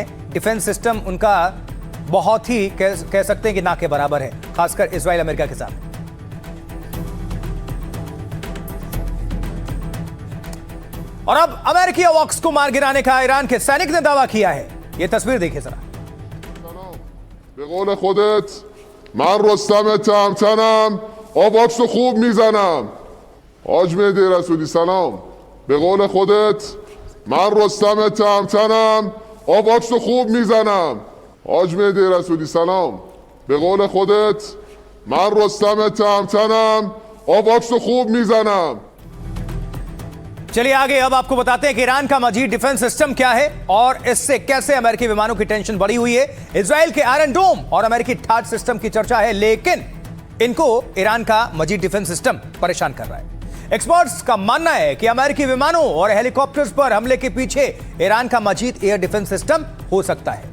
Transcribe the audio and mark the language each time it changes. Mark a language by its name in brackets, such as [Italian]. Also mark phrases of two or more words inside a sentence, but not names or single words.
[English] defense system [Hindi] उनका बहुत ही कह सकते हैं कि ना के बराबर है, खासकर इजराइल अमेरिका के साथ। और अब अमेरिकी अवॉक्स को मार गिराने का ईरान के सैनिक ने दावा किया है। ये तस्वीर देखिए जरा। [Persian] به قول خودت من رستم تهمتنم آواکس رو خوب میزنم. حاج مهدی رسولی سلام. به قول خودت من رستم تهمتنم آواکس رو خوب میزنم. حاج مهدی رسولی سلام. به قول خودت من رستم تهمتنم آواکس رو خوب میزنم. [Hindi] चलिए आगे अब आपको बताते हैं कि ईरान का मजीद [English] defense system [Hindi] क्या है और इससे कैसे अमेरिकी विमानों की टेंशन बढ़ी हुई है। इजराइल के आयरन डोम और अमेरिकी ठाट सिस्टम की चर्चा है, लेकिन इनको ईरान का मजीद [English] defense system [Hindi] परेशान कर रहा है। एक्सपर्ट्स का मानना है कि अमेरिकी विमानों और हेलीकॉप्टर्स पर हमले के पीछे ईरान का मजीद [English] air defense system [Hindi] हो सकता है।